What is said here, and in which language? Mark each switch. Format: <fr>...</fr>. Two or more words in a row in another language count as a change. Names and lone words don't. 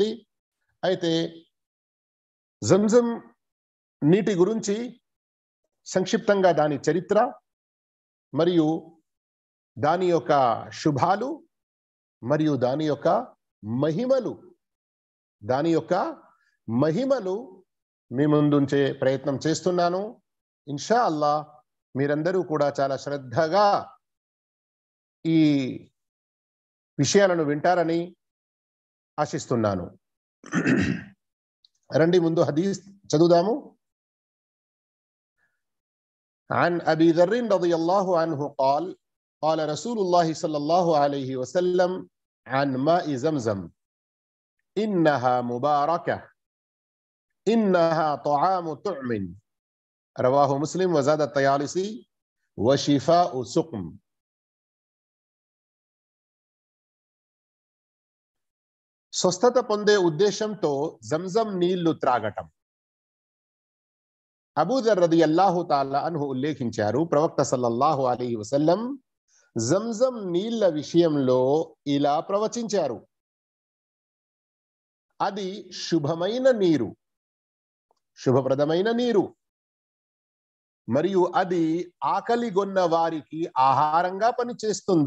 <te>అయితే జంజం నీటి గురించి సంక్షిప్తంగా దాని చరిత్ర మరియు దాని యొక్క శుభాలు మరియు దాని యొక్క మహిమలు మీ ముందుంచే ప్రయత్నం చేస్తున్నాను.</te> <ar>إن شاء الله</ar> <te>మీరందరూ కూడా చాలా శ్రద్ధగా ఈ విషయాలను వింటారని ఆశిస్తున్నాను. రండి ముందు హదీస్ చదువుదాము.</te> <ar>عن أبي ذر رضي الله عنه قال قال رسول الله صلى الله عليه وسلم عن ماء زمزم إنها مباركة إنها طعام طعم رواه مسلم وزاد الطيالسي وشفاء سقم.</ar> <te>స్వస్థత పొందే ఉద్దేశంతో జంజం నీళ్లు త్రాగటం. అబూ దర్</te> <ar>رضي الله تعالى عنه</ar> <te>ఉల్లేఖించారు, ప్రవక్త</te> <ar>صلى الله عليه وسلم</ar> <te>జంజం నీళ్ల విషయంలో ఇలా ప్రవచించారు: అది శుభప్రదమైన నీరు మరియు అది ఆకలిగొన్న వారికి ఆహారంగా పనిచేస్తుంది.</te>